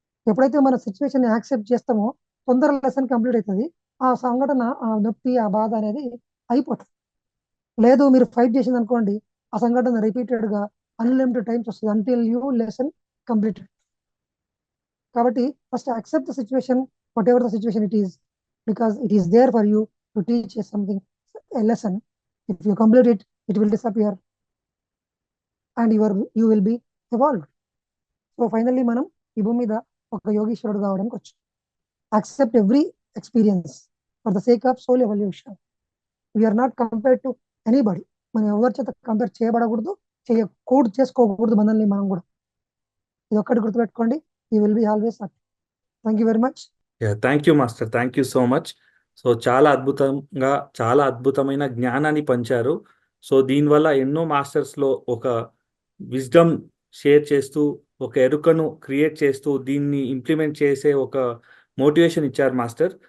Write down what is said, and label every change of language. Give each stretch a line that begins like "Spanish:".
Telugu: ఎప్పుడైతే మన situation accept చేస్తామో తొందరగా లెసన్ కంప్లీట్ అవుతుంది, ఆ సంఘటన, ఆ నొప్పి, ఆ బాధ అనేది అయిపోతుంది. లేదు మీరు ఫైట్ చేసింది అనుకోండి, ఆ సంఘటన రిపీటెడ్గా అన్లిమిటెడ్ టైమ్స్ వస్తుంది
English: Until you lesson completed.
Telugu: కాబట్టి
English: First accept the situation, whatever the situation it is, because it is there for you to teach something, a lesson. If you complete it, it will disappear and you will be evolved. So finally
Telugu: మనం ఈ భూమి మీద ఒక యోగీశ్వరుడు కావడానికి వచ్చు.
English: Accept every experience for the sake of soul evolution. We are not compared to anybody.
Telugu: మనం ఎవరి చేత కంపేర్ చేయబడకూడదు, చేసుకోకూడదు మనల్ని మనం కూడా. ఇది ఒక్కటి గుర్తుపెట్టుకోండి.
English: You will be always happy. Thank you very much. Thank you master, thank you so much.
Telugu: So చాలా అద్భుతంగా, చాలా అద్భుతమైన జ్ఞానాన్ని పంచారు. సో దీనివల్ల ఎన్నో మాస్టర్స్లో ఒక విజ్డమ్ షేర్ చేస్తూ, ఒక ఎరుకను క్రియేట్ చేస్తూ, దీన్ని ఇంప్లిమెంట్ చేసే ఒక మోటివేషన్ ఇచ్చారు మాస్టర్.